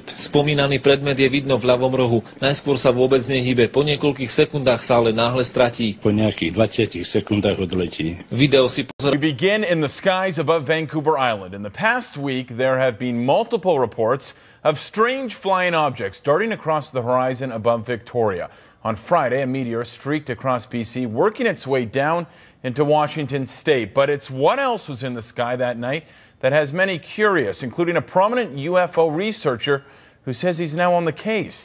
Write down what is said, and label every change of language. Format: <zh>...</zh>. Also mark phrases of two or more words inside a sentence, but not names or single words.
<sk>Spomínaný predmet je vidno v ľavom rohu. Najskôr sa vôbec nehybe, po niekoľkých sekundách sa ale náhle stratí. Po nejakých 20 sekundách odletí. Video si pozor.</sk> <en>We begin in the skies above Vancouver Island. In the past week, there have been multiple reports of strange flying objects darting across the horizon above Victoria. On Friday, a meteor streaked across BC, working its way down into Washington state. But it's what else was in the sky that night that has many curious, including a prominent UFO researcher who says he's now on the case.</en>